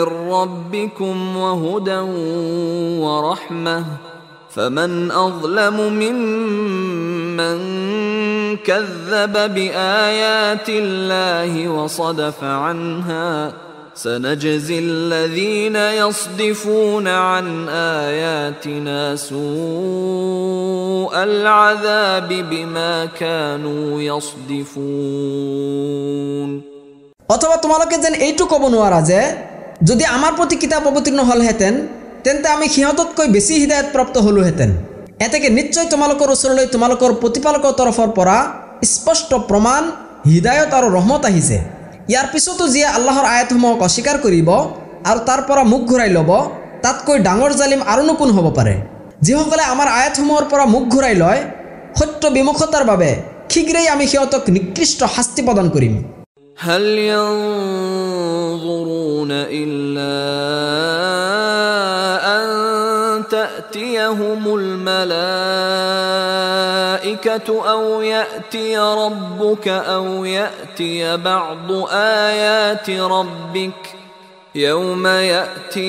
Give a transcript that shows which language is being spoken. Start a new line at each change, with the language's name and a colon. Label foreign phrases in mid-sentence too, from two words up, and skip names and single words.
Arabic: ربكم وهدى ورحمة فمن أظلم ممن كذب بآيات الله وصدف عنها سنجزي الذين يصدفون عن آياتنا سوء العذاب بما كانوا يصدفون
Assamese: অথবা তোমালোকে যেন এইটো ক'ব নোৱাৰা যে যদি আমাৰ প্ৰতি কিতাপ অৱতীৰ্ণ হ'লহেঁতেন তেন্তে আমি সিহঁততকৈ বেছি হিদায়ত প্ৰাপ্ত হ'লোহেঁতেন এতেকে নিশ্চয় তোমালোকৰ ওচৰলৈ তোমালোকৰ প্ৰতিপালকৰ তৰফৰ পৰা স্পষ্ট প্ৰমাণ হিদায়ত আৰু ৰহমত আহিছে ইয়াৰ পিছতো যিয়ে আল্লাহৰ আয়াতসমূহক অস্বীকাৰ কৰিব আৰু তাৰ পৰা মুখ ঘূৰাই ল'ব তাতকৈ ডাঙৰ জালিম আৰুনো কোন হ'ব পাৰে যিসকলে আমাৰ আয়াতসমূহৰ পৰা মুখ ঘূৰাই লয় সত্য বিমুখতাৰ বাবে শীঘ্ৰেই আমি সিহঁতক নিকৃষ্ট শাস্তি প্ৰদান কৰিম
Arabic: هل ينظرون إلا أن تأتيهم الملائكة أو يأتي ربك أو يأتي بعض آيات ربك يوم يأتي